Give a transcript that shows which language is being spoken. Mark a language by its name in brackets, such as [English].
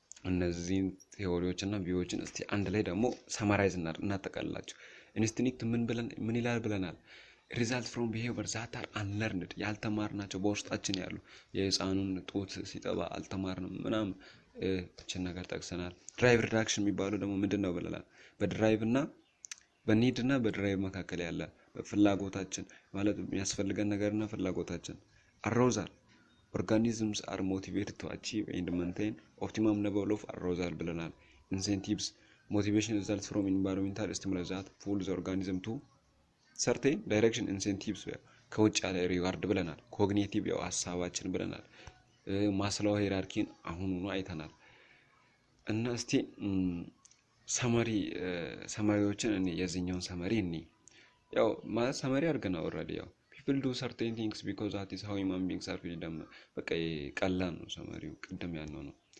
[Amharic] እነዚህን ቲዮሪዎችና ቪዎችን እስቲ አንድ ላይ ደግሞ ሳማራይዝ እናጠቃልላቸው። ኢንስቲንክት ምን ይላል ብለናል? [English] result from behavior that are unlearned [Amharic] ያልተማርናቸው በውስጣችን ያሉ የህፃኑን ጡት ሲጠባ አልተማርንም ምናምን እቺን ነገር ጠቅሰናል። ድራይቭ ሪዳክሽን የሚባለው ደግሞ ምንድነው ብለናል? በድራይቭ እና በኒድ እና በድራይቭ መካከል ያለ ፍላጎታችን ማለት የሚያስፈልገን ነገርና ፍላጎታችን። አሮዛል [English] organisms are motivated to achieve and maintain optimum level of arousal [Amharic] ብለናል። [English] incentives motivation results from environmental stimuli that pull the organism to certain direction. [Amharic] incentives ከውጭ ያለ ሪዋርድ ብለናል። ኮግኒቲቭ ያው ሐሳባችን ብለናል። ማስሎው ሂራርኪን አሁኑኑ አይተናል። እና እስቲ ሰማሪዎችን እኔ የዚህኛውን ሰማሪ እኔ ያው ማለት ሰማሪ አድርገና ኦሬዲ ያው [English] people do certain things because that is how human beings are feeling። [Amharic] በቃ ቀላል ነው ሰማሪው ቅድም ያልነው ነው።